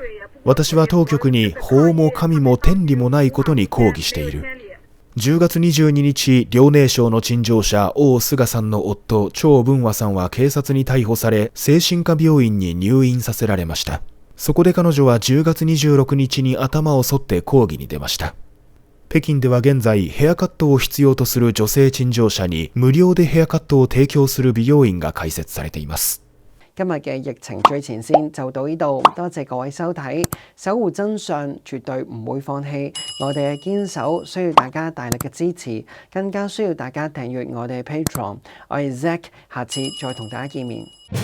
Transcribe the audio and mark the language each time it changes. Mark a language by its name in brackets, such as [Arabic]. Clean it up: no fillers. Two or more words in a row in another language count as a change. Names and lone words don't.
[Japanese] 私は当局に法も神も天理もないことに抗議している。10月22日、遼寧省の陳情者王菅さんの夫、張文和さんは警察に逮捕され、精神科病院に入院させられました。そこで彼女は10月26日に頭を剃って抗議に出ました。北京では現在、ヘアカットを必要とする女性陳情者に無料でヘアカットを提供する美容院が開設されています。 [Cantonese] 今日嘅疫情最前線就到呢度，多謝各位收睇，守護真相絕對唔會放棄，我哋嘅堅守需要大家大力嘅支持，更加需要大家訂閱我哋嘅 Patreon。我係 Zack，下次再同大家見面。